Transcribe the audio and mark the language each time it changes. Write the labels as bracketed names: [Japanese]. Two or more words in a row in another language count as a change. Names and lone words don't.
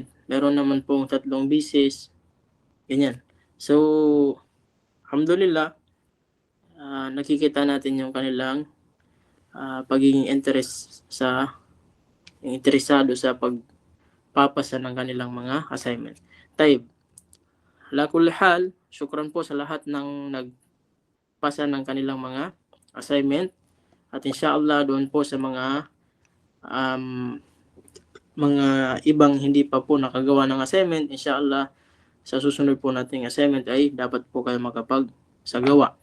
[Filipino] Meron naman pong 3 bisis. Ganyan. So, alhamdulillah, nakikita natin yung kanilang pagiging interesado sa pagpapasa ng kanilang mga assignment. Taib. Lakul hal, syukran po sa lahat ng nagpasa ng kanilang mga assignment. At inshallah doon po sa mga ibang hindi pa po nakagawa ng assignment, inshallah sa susunod po nating assignment ay dapat po kayo makapagsagawa.